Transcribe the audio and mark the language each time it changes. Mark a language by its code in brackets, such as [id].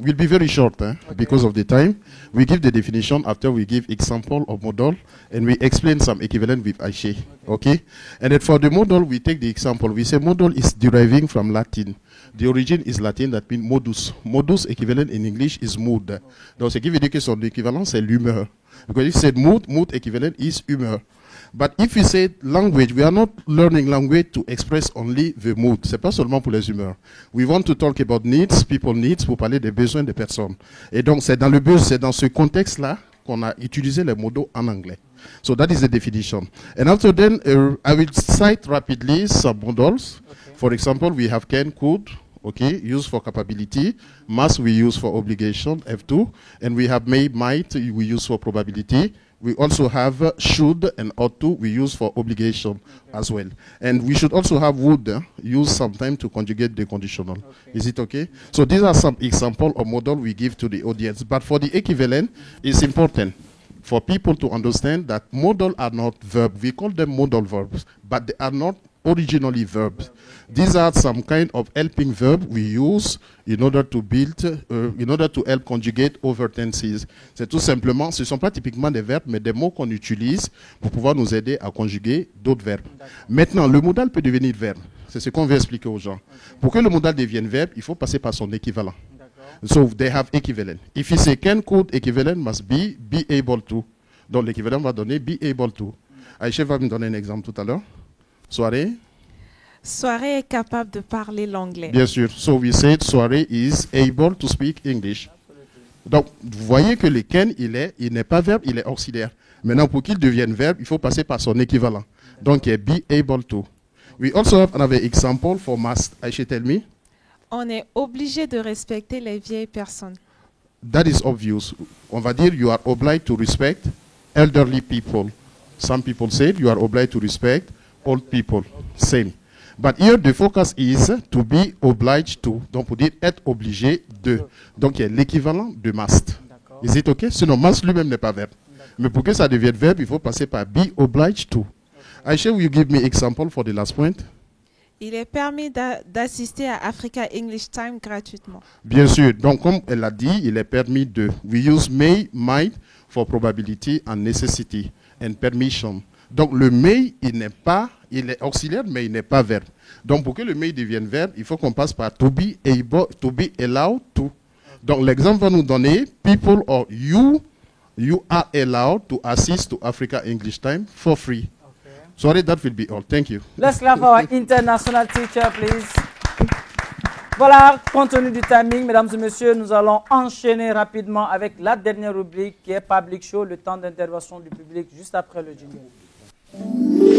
[en] We'll be very short because of the time. We give the definition after we give example of modal and we explain some equivalent with Aishe. Okay, and then for the modal, we take the example. We say modal is deriving from Latin. The origin is Latin, that means modus. Modus equivalent in English is mood. [fr] Donc, ce qui veut dire que son équivalent, c'est l'humeur. [en] Because if you said mood, mood equivalent is humor. But if we say language, we are not learning language to express only the mood. [fr] C'est pas seulement pour les humeurs. [en] We want to talk about needs, people needs, [fr] pour parler des besoins des personnes. Et donc, c'est dans ce contexte-là qu'on a utilisé les mots en anglais. [en] So that is the definition. And after then, I will cite rapidly some modals. Okay. For example, we have can, could, okay, used for capability. Must we use for obligation, F2. And we have may, might, we use for probability. We also have should and ought to, we use for obligation as well. And we should also have would, use sometime to conjugate the conditional. Okay. Is it okay? So these are some examples of model we give to the audience. But for the equivalent, it's important for people to understand that modal are not verbs. We call them modal verbs, but they are not originally verbs. These are some kind of helping verb we use in order to build, in order to help conjugate over tenses. [fr] C'est tout simplement, ce ne sont pas typiquement des verbes, mais des mots qu'on utilise pour pouvoir nous aider à conjuguer d'autres verbes. Maintenant, le modal peut devenir verbe. C'est ce qu'on veut expliquer aux gens. Okay. Pour que le modal devienne verbe, il faut passer par son équivalent. [en] So they have equivalent. If you say can, could, equivalent must be able to. [fr] Donc l'équivalent va donner [en] be able to. [fr] Aïcha va me donner un exemple tout à l'heure. Soirée. Soirée est capable de parler l'anglais. Bien sûr. [en] So we said Soirée is able to speak English. [fr] Donc, vous voyez que le can, il n'est pas verbe, il est auxiliaire. Maintenant, pour qu'il devienne verbe, il faut passer par son équivalent. Donc, il est [en] be able to. We also have another example for must. Aisha, tell me. [fr] On est obligé de respecter les vieilles personnes. [en] That is obvious. [fr] On va dire, [en] you are obliged to respect elderly people. Some people said you are obliged to respect old people. Same. But here the focus is to be obliged to. [fr] Donc pour dire être obligé de. Donc il y a l'équivalent de must. [en] Is it okay? [fr] Sinon must lui-même n'est pas verbe. Mais pour que ça devienne verbe, il faut passer par [en] be obliged to. Aisha, will you give me example for the last point? [fr] Il est permis d'assister à Africa English Time gratuitement. Bien sûr. Donc comme elle l'a dit, il est permis de. [en] We use may, might for probability and necessity and permission. [fr] Donc le may, il est auxiliaire, mais il n'est pas verbe. Donc pour que le may devienne verbe, il faut qu'on passe par [en] to be able, to be allowed to. [fr] Donc l'exemple va nous donner [en] people or you are allowed to assist to Africa English Time for free. Okay. Sorry, that will be all. Thank you. Let's clap for our international teacher, please. [fr] Voilà, compte tenu du timing, mesdames et messieurs, nous allons enchaîner rapidement avec la dernière rubrique qui est Public Show, le temps d'intervention du public juste après le jingle.